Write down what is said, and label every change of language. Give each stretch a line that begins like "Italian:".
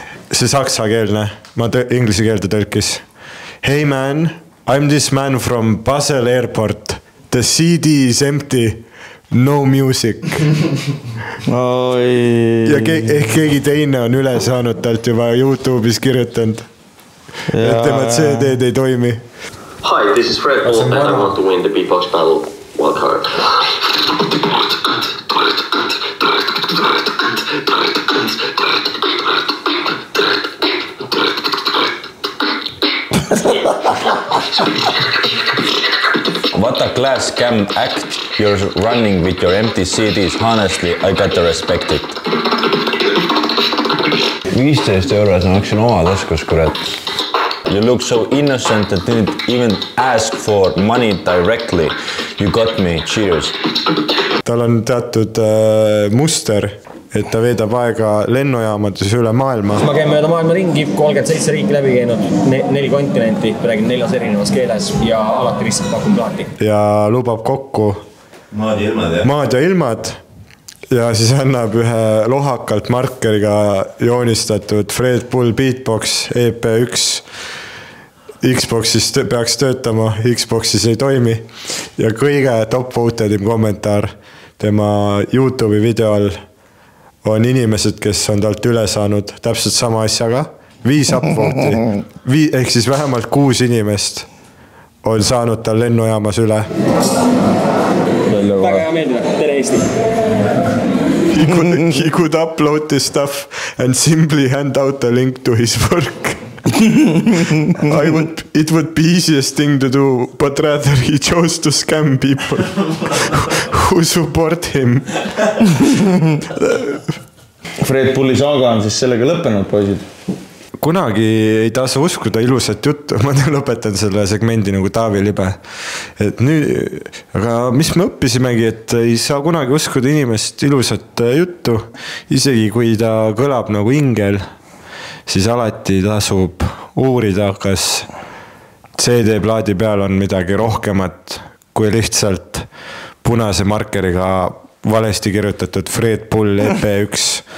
Estonian: See saksakeelne, ma inglise keelde tõlkis.
English: Hey man, I'm this man from Basel Airport. The CD is empty. No music.
Estonian: Ja keegi teine on üle saanud talt juba YouTube'is kirjutanud. Et tema CD-d ei toimi.
English: Hi, this is Fred Bull and I want to win the beatbox battle wildcard. What a class scam act you're running with your empty CDs. Honestly, I gotta respect it. 15 euros
Estonian: ma maksin oma taskus, kurat.
English: You look so innocent that didn't even ask for money directly. You got me. Cheers.
Estonian: Tal on teatud muster, et ta veedab aega lennujaamades üle maailma. Ma käin mööda maailma ringi, 37 riiki läbi käinud, 4 kontinenti, räägin 4 erinevas keeles ja alati lihtsalt pakun plaati. Ja lubab kokku maad ja ilmad ja siis annab ühe lohakalt markeriga joonistatud Fred Bull Beatbox EP1. Xboxis peaks töötama, Xboxis ei toimi ja kõige top-votedim kommentaar tema YouTube'i videol on inimesed, kes on talt üle saanud täpselt sama asjaga. 5 upvoti, ehk siis vähemalt 6 inimest on saanud tal lennujaamas üle. Väga hea meeldib, tere Eesti!
English: He could upload this stuff and simply hand out a link to his work. It would be easiest thing to do, but rather he chose to scam people who support him.
Estonian: Fred Bulli saaga on siis sellega lõppenud, poisid. Kunagi ei tasu uskuda ilusat juttu, ma lõpetan selle segmendi nagu Taavi Libe. Et nüüd, aga mis me õppisimegi, et ei saa kunagi uskuda inimest ilusat juttu, isegi kui ta kõlab nagu ingel, siis alati tasub uurida, kas CD-plaadi peal on midagi rohkemat kui lihtsalt punase markeriga valesti kirjutatud Fred Bull EP1.